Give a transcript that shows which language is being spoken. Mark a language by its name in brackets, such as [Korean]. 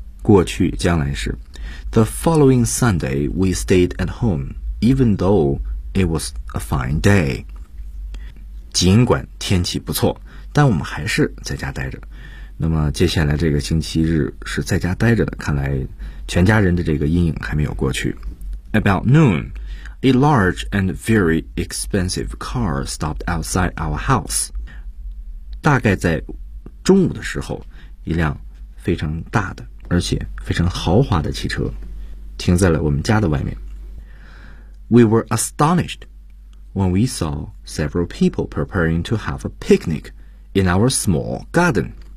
[Chinese] 过去将来时 [English] The following Sunday, we stayed at home, even though it was a fine day. [Chinese] 尽管天气不错但我们还是在家待着。那么接下来这个星期日是在家待着的看来全家人的这个阴影还没有过去。 [English] About noon, a large and very expensive car stopped outside our house. [Chinese] 大概在中午的时候，一辆非常大的，而且非常豪华的汽车停在了我们家的外面。 [English] We were astonished when we saw several people preparing to have a picnic in our small garden.